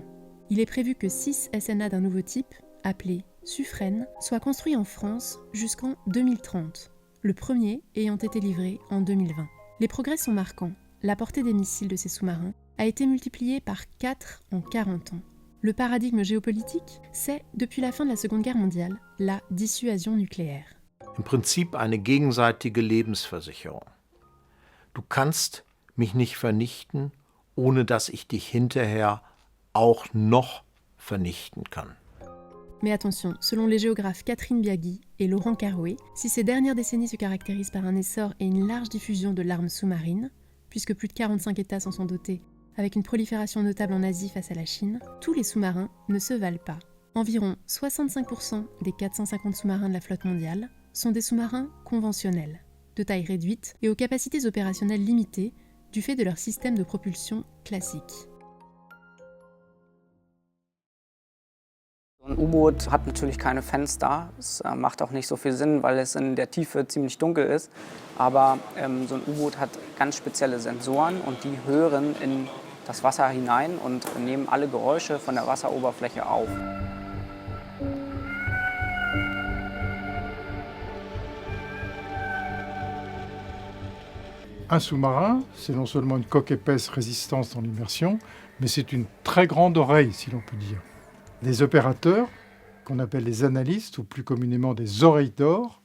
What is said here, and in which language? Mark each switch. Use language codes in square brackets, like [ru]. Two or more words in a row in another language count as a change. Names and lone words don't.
[fr] Il est prévu que 6 SNA d'un nouveau type, appelés Suffren, soient construits en France jusqu'en 2030, le premier ayant été livré en 2020. Les progrès sont marquants. La portée des missiles de ces sous-marins a été multipliée par 4 en 40 ans. Le paradigme géopolitique, c'est, depuis la fin de la Seconde Guerre mondiale, la dissuasion nucléaire. [de] Im Prinzip eine gegenseitige Lebensversicherung. Du kannst mich nicht vernichten, ohne dass ich dich hinterher auch noch vernichten kann. [fr] Mais attention, selon les géographes Catherine Biagui et Laurent Carouet, si ces dernières décennies se caractérisent par un essor et une large diffusion de l'arme sous-marine, puisque plus de 45 États s'en sont dotés, avec une prolifération notable en Asie face à la Chine, tous les sous-marins ne se valent pas. Environ 65% des 450 sous-marins de la flotte mondiale sont des sous-marins conventionnels, de taille réduite et aux capacités opérationnelles limitées du fait de leur système de propulsion classique. [de] Ein U-Boot hat natürlich keine Fenster. Es macht auch nicht so viel Sinn, weil es in der Tiefe ziemlich dunkel ist. Aber so ein U-Boot hat ganz spezielle Sensoren und die hören in das Wasser hinein und nehmen alle Geräusche von der Wasseroberfläche auf. [fr] Un sous-marin, c'est non seulement une coque épaisse résistante dans l'immersion, mais c'est une très grande oreille, si l'on peut dire. Des opérateurs, qu'on appelle les analystes, ou plus communément des oreilles d'or.